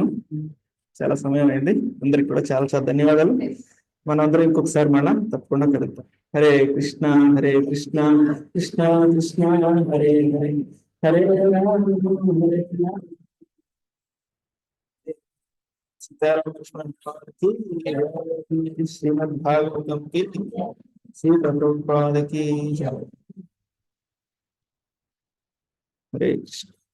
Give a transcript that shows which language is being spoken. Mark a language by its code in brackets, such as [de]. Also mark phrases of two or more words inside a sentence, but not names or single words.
[te] చాలా సమయం అయింది. అందరికి కూడా చాలా చాలా ధన్యవాదాలు. మనందరం ఇంకొకసారి మళ్ళా తప్పకుండా కలుద్దాం. హరే కృష్ణ హరే కృష్ణ కృష్ణ కృష్ణ హరే హరే హరే రామ హరే రామ. [hi] सीतारामकृष्ण की श्रीमद् भागवतम की श्री प्रभुपाद की जय। हरे कृष्ण।